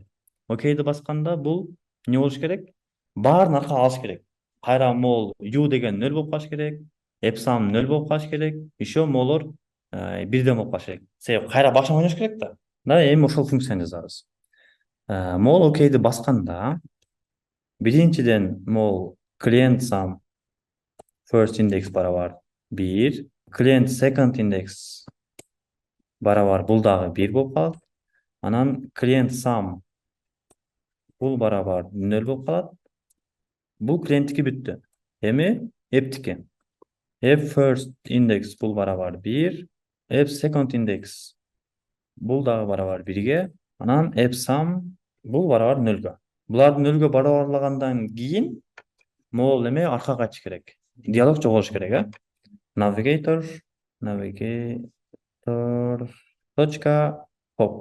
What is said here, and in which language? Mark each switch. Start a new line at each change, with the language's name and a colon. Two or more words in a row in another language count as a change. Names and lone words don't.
Kyrgyz: Окейди басканда бул не болуш керек? Баарын аркага алыш керек. Кайра могул u деген 0 болуп калыш керек,
English: app sum
Kyrgyz: 0 болуп калыш керек. Еще могулор бирден болуп калыш керек. Себеби кайра башынан ойнош керек да. Да, эми ошол функцияны жазабыз. Могул окейди басканда биринчиден могул
English: client sum first index
Kyrgyz: барабар 1,
English: client second index
Kyrgyz: барабар бул дагы 1 болуп калат. Анан
English: client sum
Kyrgyz: бул барабар 0 болуп калат. Бул клиенттики бүттү. Эми app'тики.
English: App first index
Kyrgyz: бул барабар 1,
English: app second index
Kyrgyz: бул дагы барабар 1ге, анан
English: app sum
Kyrgyz: бул барабар 0га. Буларды 0га барабарлагандан кийин могул эме аркага кайтыш керек. Диалог жоголуш керек, Navigator точка pop.